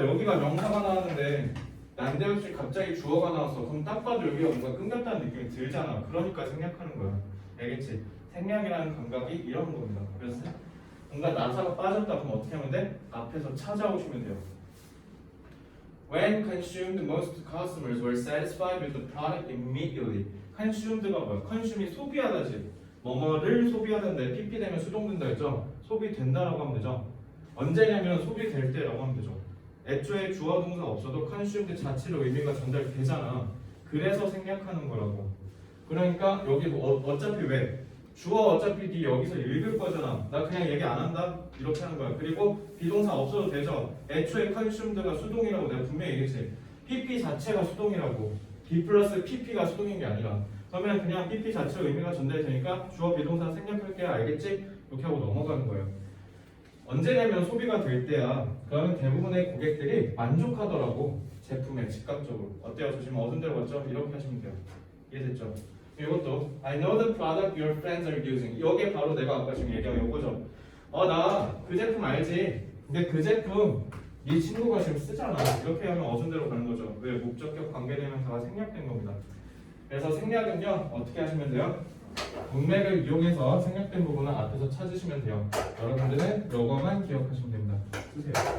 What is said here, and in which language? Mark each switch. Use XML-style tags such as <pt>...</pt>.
<ko>여기가 명사가 나왔는데 난데없이 갑자기 주어가 나왔어. 그럼 딱 봐도 여기가 뭔가 끊겼다는 느낌이 들잖아. 그러니까 생략하는 거야. 알겠지? 생략이라는 감각이 이런 겁니다. 그래서 뭔가 나사가 빠졌다 그러면 어떻게 하면 돼? 앞에서 찾아오시면 돼요.</ko> <en>When consumed, most customers were satisfied with the product immediately.</en> <ko>consumed가 뭐야? consume이 소비하다지. 뭐뭐를 소비하는데 pp 되면 수동된다 했죠? 소비된다라고 하면 되죠. 언제냐면 소비될 때라고 하면 되죠. 애초에 주어 동사 없어도 consumed 자체로 의미가 전달되잖아. 그래서 생략하는 거라고. 그러니까 여기 어차피 왜? 주어 어차피 네 여기서 읽을 거잖아. 나 그냥 얘기 안 한다? 이렇게 하는 거야. 그리고 비동사 없어도 되죠. 애초에 consumed가 수동이라고 내가 분명히 얘기했지. pp 자체가 수동이라고. b 플러스 pp가 수동인 게 아니라. 그러면 그냥 pp 자체가 의미가 전달되니까 주어 비동사 생략할게 알겠지? 이렇게 하고 넘어가는 거예요. 언제냐면 소비가 될 때야. 그러면 대부분의 고객들이 만족하더라고. 제품에 즉각적으로. 어때요? 저 지금 어떤 데로 갔죠? 이렇게 하시면 돼요. 이해됐죠? 이것도</ko> <en>I know the product your friends are using.</en> <ko>이게 바로 내가 아까 지금 얘기한 이거죠. 나 그 제품 알지? 근데 그 제품 네 친구가 지금 쓰잖아. 이렇게 하면 어순대로 가는 거죠. 왜? 목적격 관계대명사가 생략된 겁니다. 그래서 생략은요 어떻게 하시면 돼요? 문맥을 이용해서 생략된 부분은 앞에서 찾으시면 돼요. 여러분들은 이거만 기억하시면 됩니다. 쓰세요.</ko>